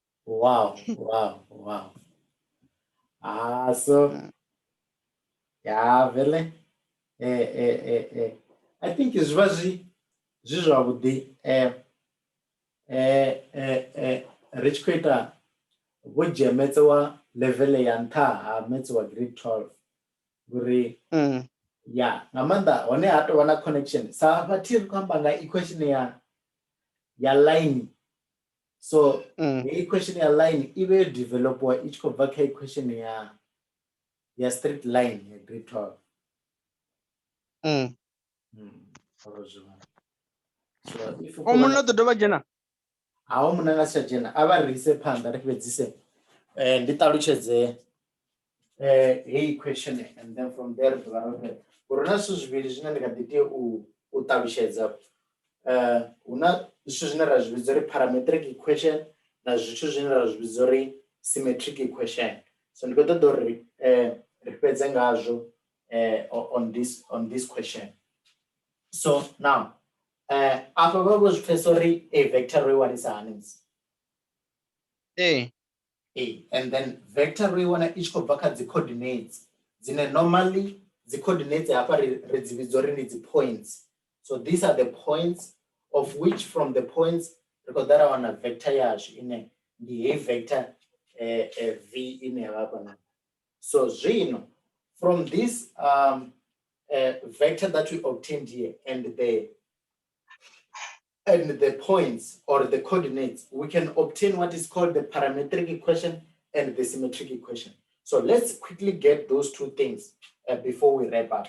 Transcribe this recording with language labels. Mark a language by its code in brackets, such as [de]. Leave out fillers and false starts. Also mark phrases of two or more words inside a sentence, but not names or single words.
[en] Wow. So yeah, really. I think it's very [ve] zwavhuḓi ri tshi khou ita vho dzhia metse wa level ya nṱha ha metse wa grade 12 ngori ya nga maanḓa hone ha tovha na connection sa vhathi ri khou amba nga equation ya line. So equation ya line i vhe yo developiwa i tshi khou bva kha equation ya straight line ya grade 12. [en] So if [ve] munna ḓo dovha dzhena hawo munna nga si tsha dzhena a vha ri ise phanḓa ri fhedzise ndi ṱalutshedze heyi equation and then from there ḓovha ro fhedza uri na zwithu zwivhili zwine ndi kha ḓi tea u ṱalutshedza hu na zwithu zwine ra zwi vhidza uri [en] parametric equation [ve] na zwithu zwine ra zwi vhidza uri [en] symmetric equation. [ve] So ndi khou ṱoḓa uri ri fhedze ngazwo [en] on this question. So now after [ve] vha vho zwi pfhesesa uri a vector ro i wanisa hani [en] and then [ve] vector ro i wana i tshi khou bva kha dzi coordinates dzine normally dzi coordinates hafha ri dzi vhidza uri ndi dzi points. [en] So these are the points of which from the points [ve] ri khou ḓa ra wana vector yashu ine ndi heyi vector v ine ya vha hafha. [en] So zwino from this vector that we obtained here and the points or the coordinates, we can obtain what is called the parametric equation and the symmetric equation. So let's quickly get those two things before we wrap up.